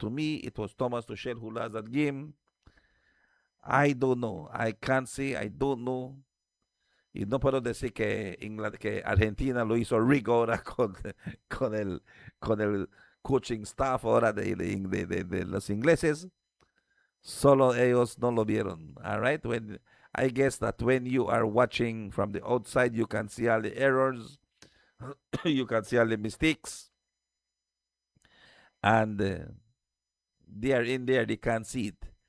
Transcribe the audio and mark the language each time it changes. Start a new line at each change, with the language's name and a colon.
English: To me, it was Thomas Tuchel who lost that game. I don't know. I can't say. I don't know.
Spanish: Y no puedo decir que Argentina lo hizo rico ahora con el coaching staff ahora de los ingleses. Solo ellos no lo vieron.
English: All right. I guess that when you are watching from the outside, you can see all the errors, you can see all the mistakes, and they are in there. They can't see it.